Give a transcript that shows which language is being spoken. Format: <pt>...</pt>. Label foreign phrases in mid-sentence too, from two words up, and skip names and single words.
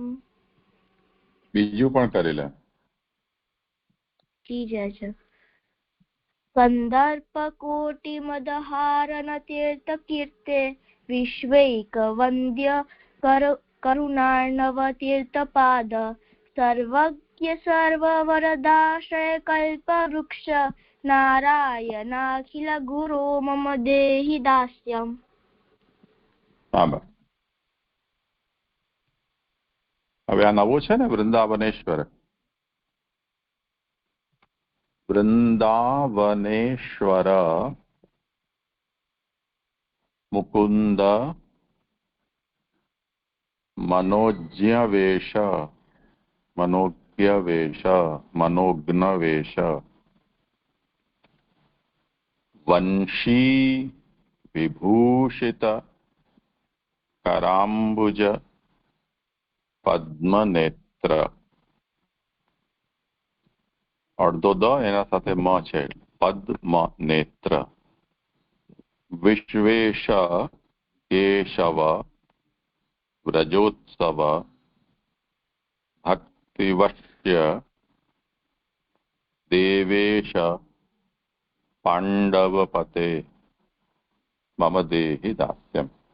<gu>બીજું પણ કરી લે.</gu> <sa>કંદર્પ કોટિ મદહારન તીર્થ કીર્તે વિશ્વૈક વંદ્ય કરુણાર્ણવ તીર્થપાદ नित्य सर्ववरदाश्रय कल्पवृक्ष नारायणाखिल गुरो मम देहि दास्यम्।</sa> <gu>બરાબર. હવે આ નવો છે ને વૃંદાવનેશ્વર.</gu> <sa>વૃંદાવનેશ્વર મુકુંદ मनोज्ञवेश मनोज्ञवेश मनोज्ञवेश वंशी विभूषित कराम्बुज पद्मनेत्र</sa> <gu>અર્ધો દ એના સાથે મ છે</gu> <sa>पद्मनेत्र विश्वेश केशव व्रजोत्सव भक्तिवश्य देवेश पांडवपते मम देहि दास्यम्।</sa>